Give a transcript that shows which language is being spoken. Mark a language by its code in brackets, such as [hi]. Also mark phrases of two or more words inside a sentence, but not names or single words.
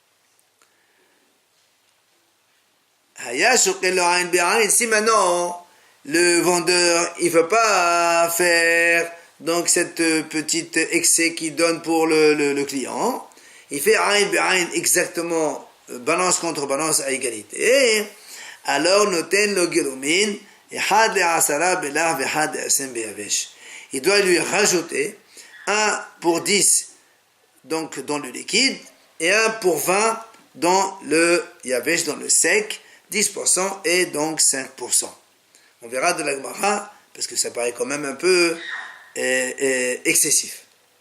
[fr] Si maintenant le vendeur, il ne veut pas faire donc cette petite excès qu'il donne pour le client. Il fait [he] עין בעין [fr] exactement balance contre balance à égalité. [he] Alors נותן לו גירומין אחד לעשרה בלח ואחד לעשרים ביבש. [fr] Il doit lui rajouter 1 pour 10 donc dans le liquide et 1 pour 20 dans le yavesh, dans le sec, 10% et donc 5%. On verra de la Gemara parce que ça paraît quand même un peu excessif.